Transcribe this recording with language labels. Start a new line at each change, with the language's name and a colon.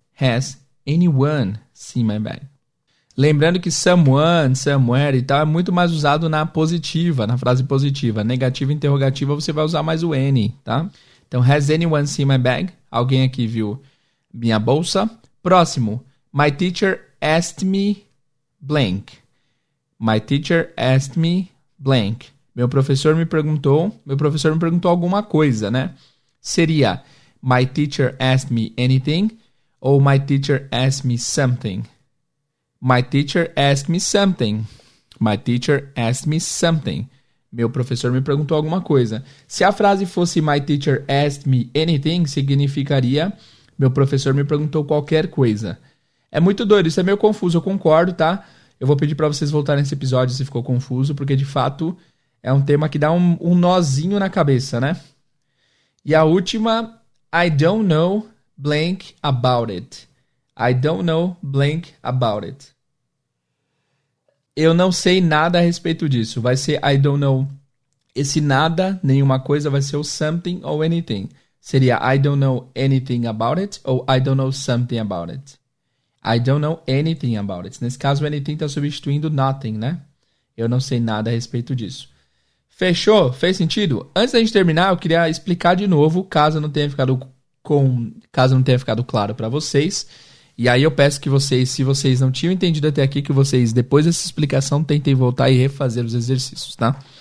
English: Has anyone seen my bag?
Portuguese: Lembrando que someone, somewhere e tal é muito mais usado na positiva, na frase positiva. Negativa e interrogativa você vai usar mais o any, tá? Então, has anyone seen my bag? Alguém aqui viu minha bolsa? Próximo.
English: My teacher asked me blank. My teacher asked me blank.
Portuguese: Meu professor me perguntou alguma coisa, né?
English: Seria my teacher asked me anything ou my teacher asked me something? My teacher asked me something. My teacher asked me something.
Portuguese: Meu professor me perguntou alguma coisa. Se a frase fosse
English: my teacher asked me anything,
Portuguese: significaria meu professor me perguntou qualquer coisa. É muito doido, isso é meio confuso, eu concordo, tá? Eu vou pedir para vocês voltarem nesse episódio se ficou confuso, porque de fato é um tema que dá um nozinho na cabeça, né? E a última,
English: I don't know blank about it. I don't know blank about it.
Portuguese: Eu não sei nada a respeito disso. Vai ser
English: I don't know.
Portuguese: Esse nada, nenhuma coisa, vai ser o something ou anything.
English: Seria I don't know anything about it ou I don't know something about it. I don't know anything about it.
Portuguese: Nesse caso, o anything está substituindo nothing, né? Eu não sei nada a respeito disso. Fechou? Fez sentido? Antes da gente terminar, eu queria explicar de novo, caso não tenha ficado claro para vocês. E aí eu peço que vocês, se vocês não tinham entendido até aqui, que vocês, depois dessa explicação, tentem voltar e refazer os exercícios, tá?